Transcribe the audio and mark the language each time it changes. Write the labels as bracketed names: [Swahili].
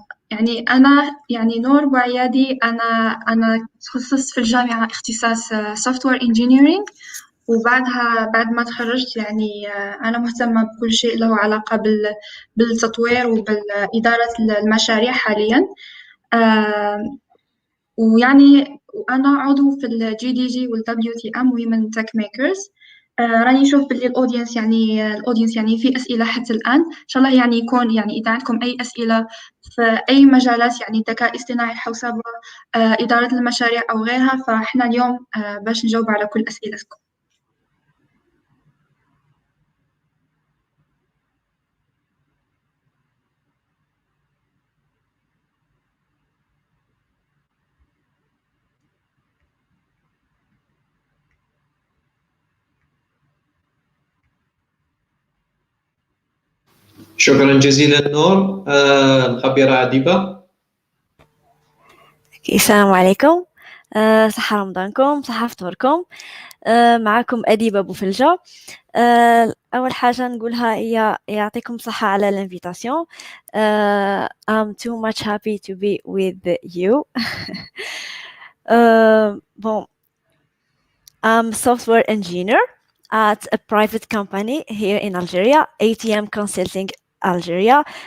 [Arabic] يعني أنا نور وعيادي، أنا تخصصت في الجامعة اختصاص software engineering، وبعدها بعد ما تخرجت يعني أنا مهتمة بكل شيء له علاقة بالتطوير وبالإدارة المشاريع حاليا. وأنا عضو في ال GDG وال WTM Women Tech Makers. راني نشوف باللي الأودينس يعني في أسئلة حتى الآن، إن شاء الله يعني يكون يعني إذا عندكم أي أسئلة في أي مجالات يعني ذكاء اصطناعي، حوسبة، إدارة المشاريع أو غيرها، فإحنا اليوم باش نجاوب على كل أسئلتكم. شكرا جزيلا نور. الخبيرة عديبة. السلام عليكم، صحة رمضانكم، صحة فطوركم. معكم أديبة بوفلجة. أول حاجة نقولها هي يعطيكم صحة على الانفيتاسيون. [English] I'm too much happy to be with you. Bon, I'm a software engineer at a private company here in Algeria, ATM Consulting Algeria.